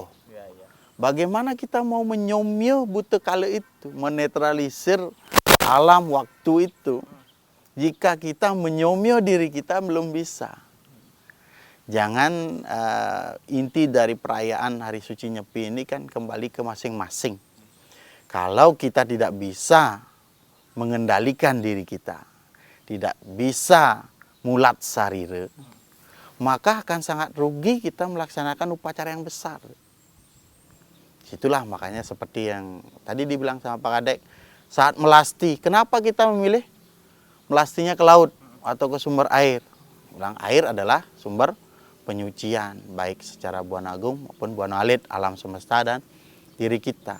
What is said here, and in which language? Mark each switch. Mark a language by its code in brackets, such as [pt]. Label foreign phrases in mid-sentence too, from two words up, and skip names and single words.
[id] Bagaimana kita mau menyomyo buta kala itu, menetralisir alam waktu itu, jika kita menyomyo diri kita belum bisa. Jangan inti dari perayaan Hari Suci Nyepi ini kan kembali ke masing-masing. Kalau kita tidak bisa mengendalikan diri kita, tidak bisa mulat sarire, maka akan sangat rugi kita melaksanakan upacara yang besar. Itulah makanya seperti yang tadi dibilang sama Pak Kadek, saat melasti, kenapa kita memilih melastinya ke laut atau ke sumber air? Bilang air adalah sumber penyucian, baik secara Buana Agung maupun Buana Alit, alam semesta dan diri kita.